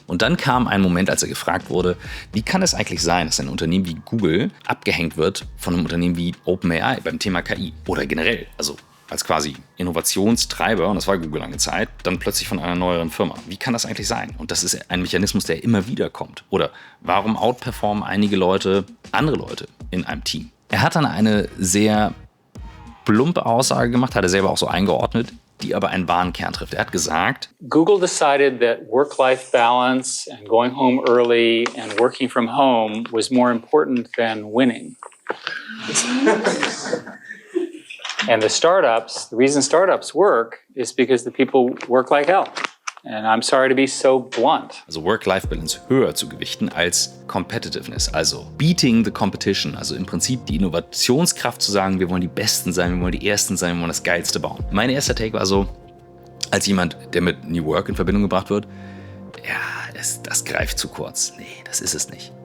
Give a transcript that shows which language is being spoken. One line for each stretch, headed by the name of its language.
German: Und dann kam ein Moment, als er gefragt wurde, wie kann es eigentlich sein, dass ein Unternehmen wie Google abgehängt wird von einem Unternehmen wie OpenAI beim Thema KI oder generell, also als quasi Innovationstreiber, und das war Google lange Zeit, dann plötzlich von einer neueren Firma. Wie kann das eigentlich sein? Und das ist ein Mechanismus, der immer wieder kommt. Oder warum outperformen einige Leute andere Leute in einem Team? Er hat dann eine sehr plumpe Aussage gemacht, hat er selber auch so eingeordnet, die aber einen wahren Kern trifft. Er hat gesagt,
English: Google decided that work-life balance and going home early and working from home was more important than winning. And the reason startups work is because the people work like hell. And I'm sorry to be so blunt.
German: Also Work-Life-Balance höher zu gewichten als Competitiveness, also
English: beating the competition,
German: also im Prinzip die Innovationskraft zu sagen, wir wollen die Besten sein, wir wollen die Ersten sein, wir wollen das Geilste bauen. Mein erster Take war so, als jemand, der mit New Work in Verbindung gebracht wird, ja, das greift zu kurz. Nee, das ist es nicht.